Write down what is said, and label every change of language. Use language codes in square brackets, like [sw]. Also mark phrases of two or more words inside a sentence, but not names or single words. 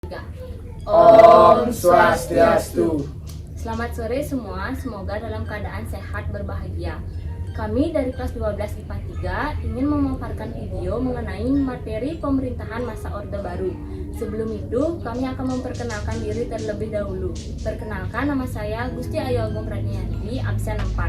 [id] 3. [ban] Om Swastiastu. [id] Selamat sore semua, semoga dalam keadaan sehat berbahagia. Kami dari kelas 12 IPA 3 ingin memaparkan video mengenai materi pemerintahan masa Orde Baru. Sebelum itu, kami akan memperkenalkan diri terlebih dahulu. Perkenalkan, nama saya Gusti Ayu Agung Pranianti, absen 4.